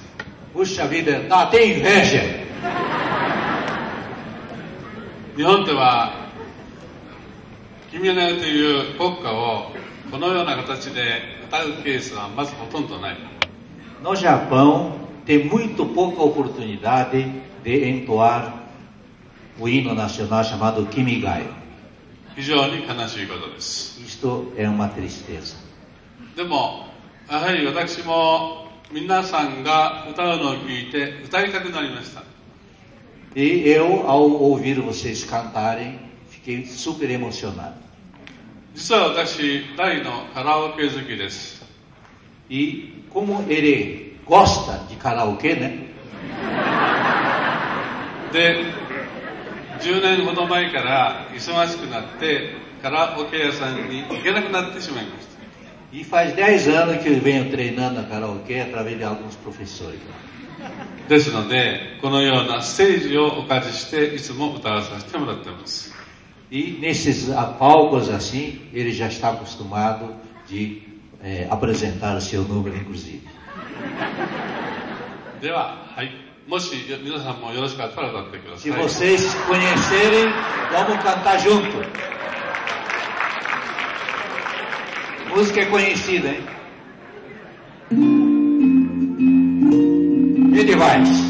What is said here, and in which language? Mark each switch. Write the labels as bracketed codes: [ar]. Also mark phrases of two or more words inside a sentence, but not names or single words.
[pt] Puxa vida, dá até inveja. [ja] 日本では君の名という国歌をこのような形で歌うケースはまずほとんどない。 [pt] No Japão, tem muito pouca oportunidade de entoar o hino nacional chamado Kimigai. [ja] 非常に悲しいことです。 [pt] Isto é uma tristeza. [ja] でもやはり私も皆さんが歌うのを聞いて歌いたくなりました。 [pt] E eu, ao ouvir vocês cantarem, fiquei super emocionado. [ja] 実は私大のカラオケ好きです。 [pt] E como ele gosta de karaokê, né? [ja] で10年ほど前から忙しくなってカラオケ屋さんに行けなくなってしまいました。 [pt] E faz 10 anos que eu venho treinando a karaokê através de alguns professores. [ja] ですのでこのようなステージをお借りしていつも歌わさせてもらっています。 [pt] E nesses palcos assim, ele já está acostumado de apresentar o seu número, inclusive. [ja] では、はい、もし皆さんもよろしかったら歌ってくださ [pt] Se [ja] い。 [pt] vocês conhecerem, vamos cantar junto. Música é conhecida, hein? Ele vai.